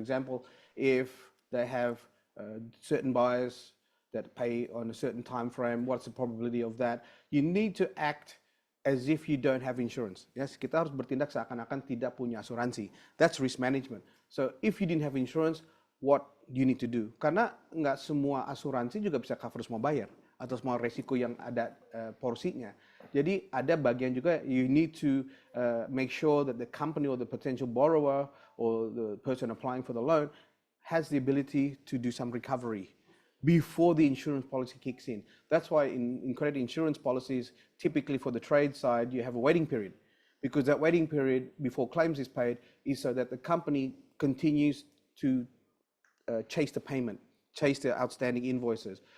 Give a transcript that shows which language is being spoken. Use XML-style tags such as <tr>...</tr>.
<en>For example, if they have certain buyers that pay on a certain time frame, what's the probability of that? You need to act as if you don't have insurance.</en> <id>Yes, kita harus bertindak seakan-akan tidak punya asuransi.</id> <en>That's risk management. So if you didn't have insurance, what you need to do?</en> <id>Karena nggak semua asuransi juga bisa cover semua buyer atau semua resiko yang ada porsinya. Jadi ada bagian juga</id> <en>you need to make sure that the company or the potential borrower or the person applying for the loan has the ability to do some recovery before the insurance policy kicks in. That's why in credit insurance policies, typically for the trade side, you have a waiting period, because that waiting period before claims is paid is so that the company continues to chase the payment, chase the outstanding invoices.</en>